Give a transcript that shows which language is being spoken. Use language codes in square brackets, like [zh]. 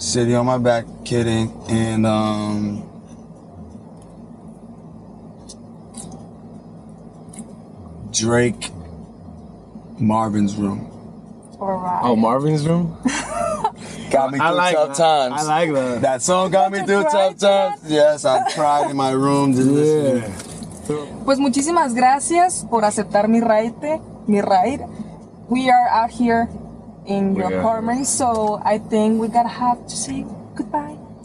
[en] City on My Back, Kid Ink. And Drake, Marvin's Room. All right. Oh, Marvin's Room. Got me through tough times. I like that. That song got me through tough times. Yes, I cried in my room. Yeah. [es] Pues muchísimas gracias por aceptar mi ride. [en] We are out here in your apartment, so I think we gotta have to say goodbye.